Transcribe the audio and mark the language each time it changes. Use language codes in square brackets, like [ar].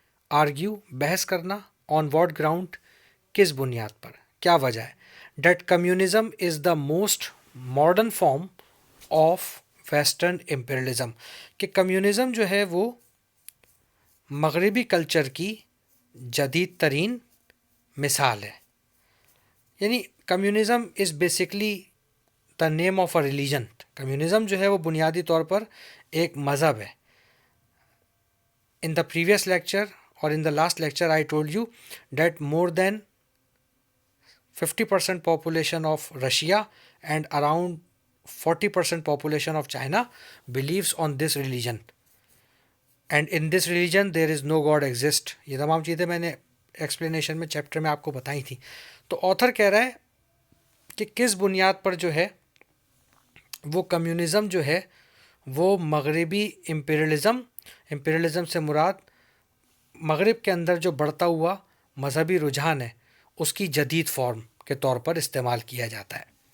[ur] Argue بحث کرنا، [en] on what ground [ur] کس بنیاد پر، کیا وجہ ہے. [en] that communism is the most modern form of western imperialism, [ur] کہ کمیونزم جو ہے وہ مغربی کلچر کی جدید ترین مثال ہے. [en] یعنی communism is basically the name of a religion. [ur] Communism جو ہے وہ بنیادی طور پر ایک مذہب ہے. [en] In the previous lecture اور in the last lecture I told you that more than 50% population of Russia and around 40% population of China believes on this religion. And in this religion there is no God exist. [ur] یہ تمام چیزیں میں نے explanation میں chapter میں آپ کو بتائی تھی. تو آتھر کہہ رہا ہے کہ کس بنیاد پر جو ہے وہ کمیونزم جو ہے وہ مغربی امپیریلزم سے مراد مغرب کے اندر جو بڑھتا ہوا مذہبی رجحان ہے اس کی جدید فارم کے طور پر استعمال کیا جاتا ہے.